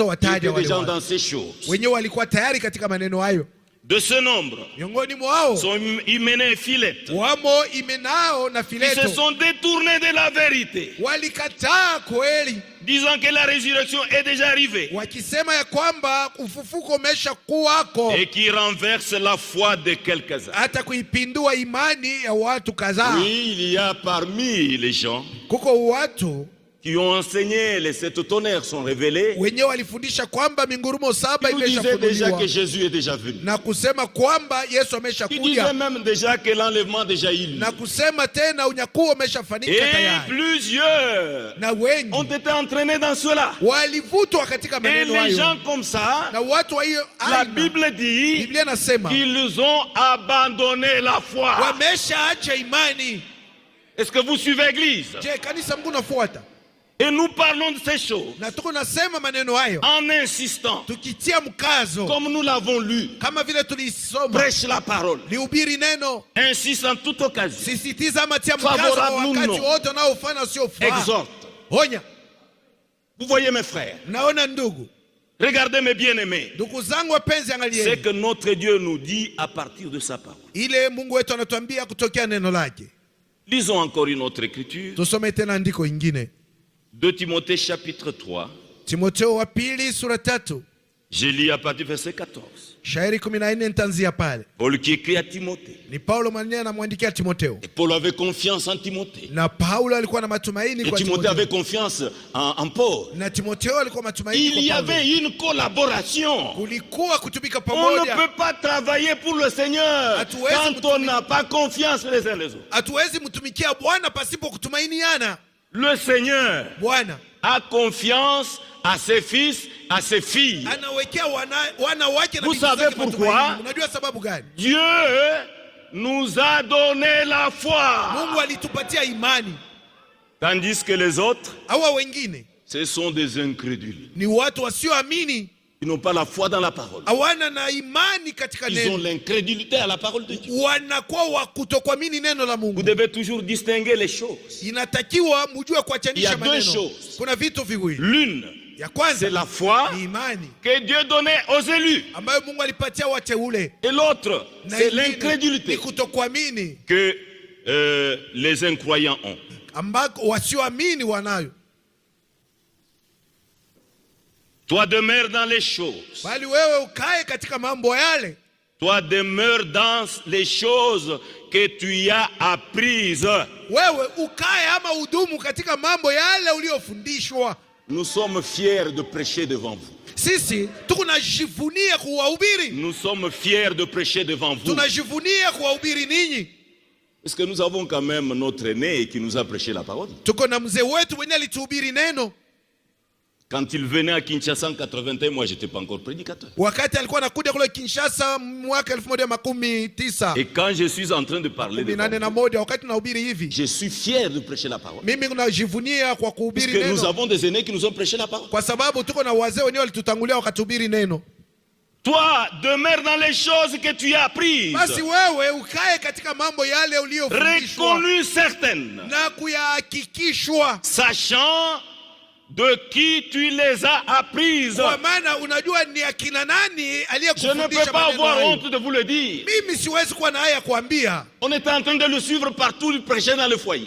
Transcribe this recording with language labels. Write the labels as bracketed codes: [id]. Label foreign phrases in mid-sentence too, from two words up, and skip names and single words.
[fr] Il y [sw] wataja [fr] a des [sw] wale [fr] gens [sw] watu [fr] dans ces choses. [sw] wenyewe walikuwa tayari katika maneno hayo. [fr] De ce nombre [sw] Miongoni mwao [fr] sont Hyménée et Philette, [sw] wamo Himeneo na [fr] qui se [sw] Fileto, [fr] sont détournés de la vérité, [sw] walikataa kweli, [fr] disant que la résurrection est déjà arrivée [sw] wakisema ya kwamba ufufuko umesha kuwako, [fr] et qui renverse la foi de quelques-uns. [sw] hata kuipindua imani ya watu kadhaa. [fr] Oui, il y a parmi les gens [sw] Kuko watu [fr] qui ont enseigné les sept tonnerres sont révélés, [sw] wenyewe walifundisha kwamba mingurumo saba [fr] qui nous disaient déjà [sw] imeshafunuliwa [fr] que Jésus est déjà venu, [sw] na kusema kwamba Yesu [fr] qui disaient [sw] ameshakuja [fr] même déjà que l'enlèvement déjà eu lieu. [sw] na kusema tena unyakuo umeshafanyika [fr] Et [sw] tayari, [fr] plusieurs [sw] na wengi [fr] ont été entraînés dans cela. [sw] walivutwa katika [fr] Et [sw] maneno [fr] les [sw] hayo. [fr] gens comme ça, [sw] Na watu wa hiyo [fr] la [sw] aina, [fr] Bible dit [sw] Biblia nasema [fr] qu'ils ont abandonné la foi. [sw] wameshaacha imani. [fr] Est-ce que vous suivez l'église? [sw] Je, kanisa Mungu nafuata? [fr] Et nous parlons de ces choses [sw] Na tuko nasema maneno hayo [fr] en insistant, [sw] tukitia mkazo [fr] comme nous l'avons lu, [sw] kama vile tulisoma, [fr] prêche la parole, [sw] lihubiri neno, [fr] insiste en toute occasion, [sw] sisitiza ama tia mkazo [fr] Favorable [sw] wa [fr] ou [sw] wakati [fr] non. [sw] wote unaofanya usiofaa. [fr] exhorte. [sw] Onya. [fr] Vous voyez mes frères, [sw] Naona ndugu, [fr] Regardez mes bien-aimés. [sw] Ndugu zangu wapenzi, [fr] C'est [sw] angalieni [fr] que notre Dieu nous dit à partir de sa parole. [sw] ile Mungu wetu anatuambia kutokea neno lake. [fr] Lisons encore une autre écriture. [sw] Tusome tena andiko ingine, [fr] 2 Timothée chapitre 3. [sw] Timotheo wa pili sura 3 [fr] Je lis à partir du verset 14. [sw] shairi 14 nitaanzia pale. [fr] Paul qui écrit à Timothée. [sw] Ni Paulo mwenyewe anamwandikia Timotheo, [fr] Et Paul avait confiance en Timothée. [sw] na Paulo alikuwa na matumaini [fr] Et [sw] kwa [fr] Timothée avait [sw] Timotheo, [fr] confiance en Paul. [sw] na Timotheo alikuwa matumaini [fr] Il y [sw] kwa Paulo. [fr] avait une collaboration. [sw] Kulikuwa kutumika [fr] On ne [sw] pamoja. [fr] peut pas travailler pour le Seigneur quand on n'a pas confiance les uns les autres. [sw] Hatuwezi mtumikia Bwana pasipo kutumainiana. [fr] Le Seigneur [sw] Bwana [fr] a confiance à ses fils, à ses filles. [sw] anawekea wana wake na [fr] Vous [sw] binti [fr] savez [sw] zake [fr] pourquoi? [sw] matumaini. Unajua sababu gani? [fr] Dieu nous a donné la foi. [sw] Mungu alitupatia imani. [fr] Tandis que les autres, [sw] Hawa wengine [fr] ce sont des incrédules. [sw] ni watu wasioamini, [fr] Ils n'ont pas la foi dans la parole. [sw] hawana na imani katika [fr] Ils ont [sw] neno, [fr] l'incrédulité à la parole de Dieu. [sw] wanakuwa wa kutokuamini neno la [fr] Vous [sw] Mungu. [fr] devez toujours distinguer les choses. [sw] Inatakiwa mjue [fr] Il y a [sw] kuachanisha [fr] deux [sw] maneno. [fr] choses. [sw] Kuna vitu viwili. [fr] L'une, [sw] Ya [fr] c'est [sw] kwanza [fr] la foi [sw] ni imani [fr] que Dieu donnait aux élus. [sw] ambayo Mungu alipatia wateule, [fr] Et l'autre, [sw] na [fr] c'est [sw] ingine [fr] l'incrédulité [sw] ni kutokuamini [fr] que les incroyants ont. [sw] ambako wasioamini wanayo. [fr] Toi demeure dans les choses. [sw] Bali wewe ukae katika mambo yale, [fr] Toi demeure dans les choses que tu as apprises. [sw] wewe ukae ama udumu katika mambo yale uliyofundishwa. [fr] Nous sommes fiers de prêcher devant vous. [sw] Sisi tunajivunia kuwahubiri, [fr] Nous sommes fiers de prêcher devant vous. [sw] tunajivunia kuwahubiri ninyi. [fr] Parce que nous avons quand même notre aîné qui nous a prêché la parole. [sw] Tuko na mzee wetu mwenye alituhubiri neno. [fr] Quand il venait à Kinshasa en 81, moi j'étais pas encore prédicateur. [sw] Wakati alikuwa anakuja kule Kinshasa mwaka 1919 [fr] Et quand je suis en train de parler de vous, [sw] wakati nahubiri hivi, [fr] je suis fier de prêcher la parole. [sw] mimi najivunia kwa [fr] Parce [sw] kuhubiri [fr] que nous [sw] neno, [fr] avons des aînés qui nous ont prêché la parole. [sw] kwa sababu tuko na wazee wenyewe walitutangulia wakatuhubiri neno. [fr] Toi, demeure dans les choses que tu as apprises, [sw] Basi wewe ukae katika mambo yale uliyofundishwa [fr] reconnues certaines, [sw] na kuyahakikishwa, [fr] sachant de qui tu les as apprises. [sw] kwa maana unajua ni akina nani [fr] Je ne peux [sw] aliyekufundisha [fr] pas [sw] maneno [fr] avoir [sw] hayo. [fr] honte de vous le dire. [sw] Mimi siwezi kuwa na haya ya kuambia. [fr] On était en train de le suivre partout, il prêchait dans le foyer.